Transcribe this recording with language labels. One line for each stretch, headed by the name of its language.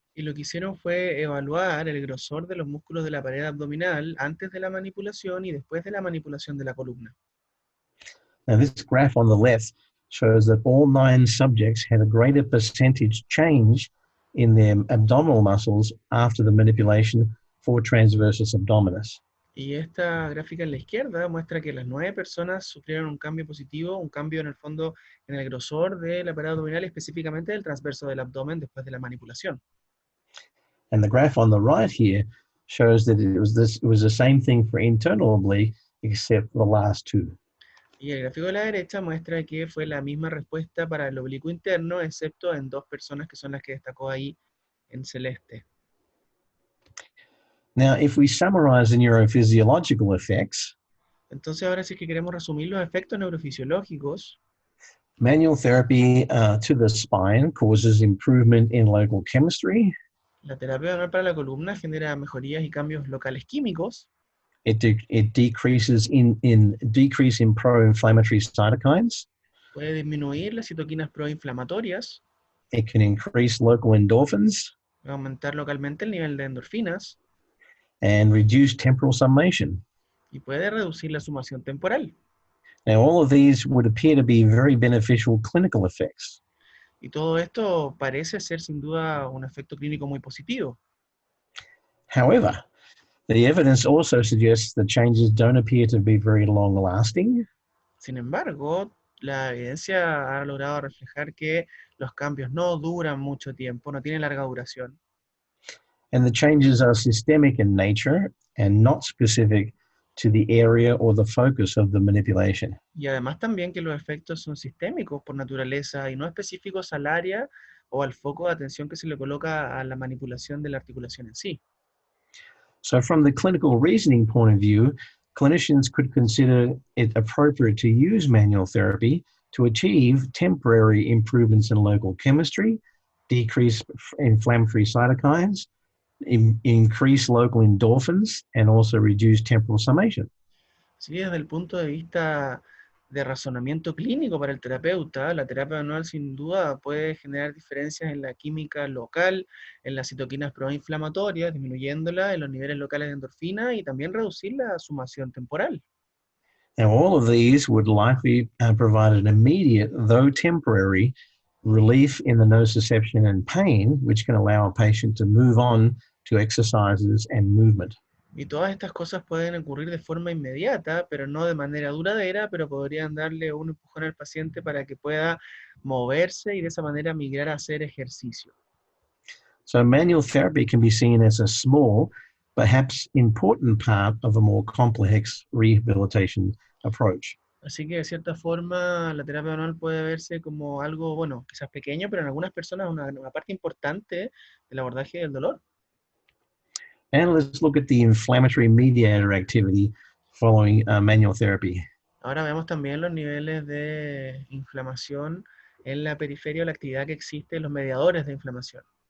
Spanish: Y lo que hicieron fue evaluar el grosor de los músculos de la pared abdominal antes de la manipulación y después de la manipulación de la columna.
English: Now this graph on the left shows that all 9 subjects had a greater percentage change in their abdominal muscles after the manipulation for transversus abdominis.
Spanish: Y esta gráfica en la izquierda muestra que las 9 personas sufrieron un cambio positivo, un cambio en el fondo en el grosor de la pared abdominal, específicamente del transverso del abdomen después de la manipulación.
English: And the graph on the right here shows that it was the same thing for internal oblique, except for the last two.
Spanish: Y el gráfico de la derecha muestra que fue la misma respuesta para el oblicuo interno, excepto en dos personas que son las que destacó ahí en celeste.
English: Now, if we summarize the neurophysiological effects,
Spanish: Entonces ahora si es que queremos resumir los efectos neurofisiológicos,
English: manual therapy to the spine causes improvement in local chemistry.
Spanish: la terapia manual para la columna genera mejorías y cambios locales químicos,
English: It decreases decrease in pro-inflammatory cytokines.
Spanish: puede disminuir las citoquinas proinflamatorias,
English: It can increase local endorphins
Spanish: aumentar localmente el nivel de endorfinas
English: and reduce temporal summation.
Spanish: y puede reducir la sumación temporal.
English: Now, all of these would appear to be very beneficial clinical effects.
Spanish: Y todo esto parece ser sin duda un efecto clínico muy positivo.
English: However, the evidence also suggests that changes don't appear to be very long-lasting.
Spanish: Sin embargo, la evidencia ha logrado reflejar que los cambios no duran mucho tiempo, no tienen larga duración.
English: And the changes are systemic in nature and not specific to the area or the focus of the manipulation.
Spanish: Y además también que los efectos son sistémicos por naturaleza y no específicos al área o al foco de atención que se le coloca a la manipulación de la articulación en sí.
English: So from the clinical reasoning point of view, clinicians could consider it appropriate to use manual therapy to achieve temporary improvements in local chemistry, decrease inflammatory cytokines, increase local endorphins, and also reduce temporal summation.
Spanish: Sí, desde el punto de vista de razonamiento clínico para el terapeuta, la terapia manual sin duda puede generar diferencias en la química local, en las citoquinas proinflamatorias, disminuyéndola en los niveles locales de endorfina y también reducir la sumación temporal.
English: Now, all of these would likely provide an immediate, though temporary, relief in the nociception and pain, which can allow a patient to move on to exercises and movement.
Spanish: Y todas estas cosas pueden ocurrir de forma inmediata, pero no de manera duradera, pero podrían darle un empujón al paciente para que pueda moverse y de esa manera migrar a hacer ejercicio.
English: So manual therapy can be seen as a small, perhaps important part of a more complex rehabilitation approach.
Spanish: Así que de cierta forma la terapia manual puede verse como algo, bueno, quizás pequeño, pero en algunas personas una parte importante del abordaje del dolor.
English: And let's look at the inflammatory mediator activity following manual therapy.
Spanish: Ahora vemos también los niveles de inflamación en la periferia o la actividad que existe en los mediadores de inflamación.